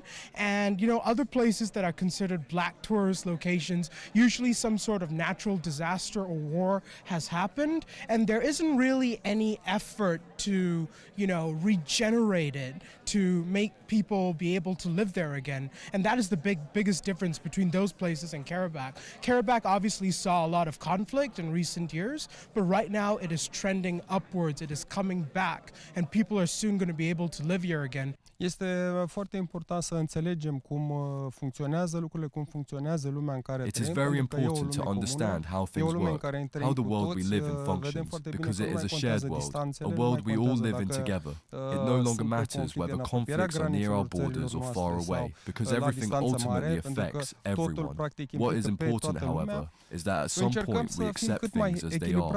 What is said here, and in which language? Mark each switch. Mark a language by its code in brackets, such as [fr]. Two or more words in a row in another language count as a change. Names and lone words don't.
[en] And, you know, other places that are considered black tourist locations, usually some sort of natural disaster or war has happened, and there isn't really any effort to, you know, regenerate it, to make people be able to live there again. And that is the biggest difference between those places and Karabakh. Karabakh obviously saw a lot of conflict in recent years, but right now it is trending upwards, it is coming back, and people are soon going to be able to live here again. [ro] Este foarte important să înțelegem cum funcționează lucrurile, cum funcționează lumea în care trăim. [en] It is very important to understand how things work, how the world we live in functions, because it is a shared world, a world we all live in together. It no longer matters whether conflicts are near our borders or far away, because everything ultimately affects everyone. What is important, however, is that at some point we accept things as they are.